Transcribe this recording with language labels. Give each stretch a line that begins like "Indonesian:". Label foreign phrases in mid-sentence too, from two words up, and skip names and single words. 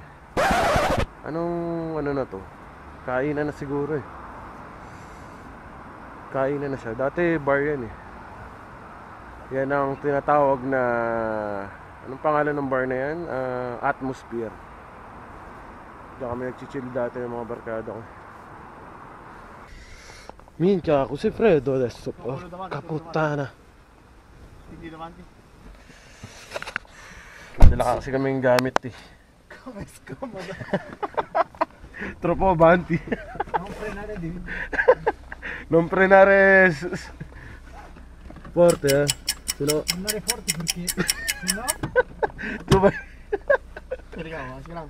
Filipino: Anong ano na to? Kainan na siguro, eh. Kainan na siya. Dati bar yan, eh. Yan ang tinatawag na... Anong pangalan ng bar na yan? Atmosphere. Diyan kami nagchichill dati ng mga barkada ko.
Italian: Minchia, così freddo adesso. Porca puttana.
Filipino: Hindi davanti. Dala kasi kaming gamit, eh.
Italian: Come scomodo. Troppo avanti. Non frenare di. Non frenare forte, eh. Se no... Andare forte perché se no... Tu vai... Speriamo, speriamo.